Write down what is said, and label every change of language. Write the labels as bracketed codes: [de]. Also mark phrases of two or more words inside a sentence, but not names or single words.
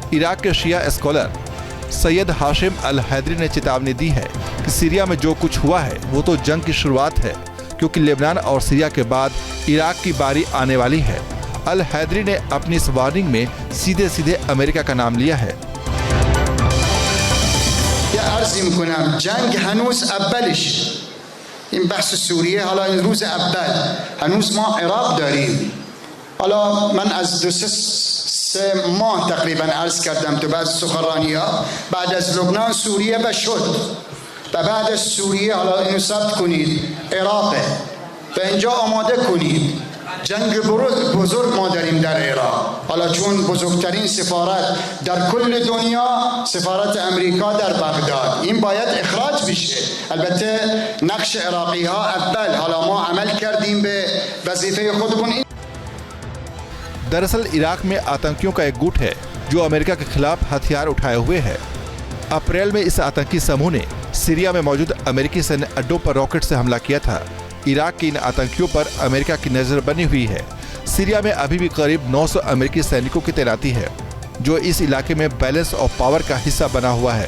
[hi] इराक के शिया स्कॉलर सैयद हाशिम अल हैदरी ने चेतावनी दी है कि सीरिया में जो कुछ हुआ है वो तो जंग की शुरुआत है, क्योंकि लेबनान और सीरिया के बाद इराक की बारी आने वाली है। अल हैदरी ने अपनी इस वार्निंग में सीधे सीधे अमेरिका का नाम लिया है। [fa] جنگ هنوز اولش این بحث سوریه حالا این روز اول هنوز ما عراق داریم. حالا من از 2-3 ماه تقریبا عرض کردم تو بعض سخنرانی‌ها بعد از لبنان سوریه و شد و بعد از سوریه حالا اینو ثبت کنید عراقه و اینجا آماده کنید جنگ بزرگ ما داریم در عراق. حالا چون بزرگترین سفارت در کل دنیا سفارت امریکا در بغداد این باید اخراج بشه. البته نقش عراقی ها اول حالا ما عمل کردیم به وظیفه خودمون. [hi] दरअसल इराक में आतंकियों का एक गुट है जो अमेरिका के खिलाफ हथियार उठाए हुए है। अप्रैल में इस आतंकी समूह ने सीरिया में मौजूद अमेरिकी सैन्य अड्डों पर रॉकेट से हमला किया था। इराक के इन आतंकियों पर अमेरिका की नजर बनी हुई है। सीरिया में अभी भी करीब 900 अमेरिकी सैनिकों की तैनाती है जो इस इलाके में [en] balance of power [hi] का हिस्सा बना हुआ है।